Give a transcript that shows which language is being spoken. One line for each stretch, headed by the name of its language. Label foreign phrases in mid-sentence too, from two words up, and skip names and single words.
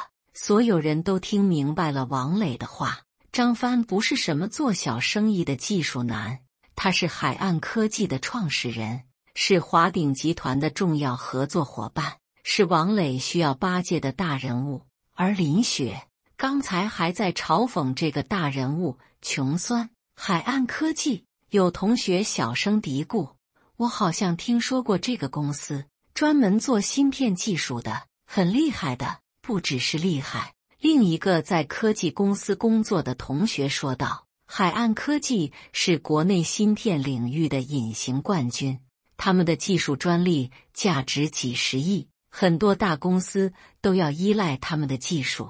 Chinese: 所有人都聽明白了王磊的話，張帆不是什麼做小生意的技術男，他是海岸科技的創始人，是華鼎集團的重要合作夥伴，是王磊需要巴結的大人物。而林雪剛才還在嘲諷這個大人物窮酸。海岸科技，有同學小聲嘀咕：“我好像聽說過這個公司，專門做芯片技術的，很厲害的。” 不只是厲害，另一個在科技公司工作的同學說道：“海岸科技是國內芯片領域的隱形冠軍，他們的技術專利價值幾十億，很多大公司都要依賴他們的技術。”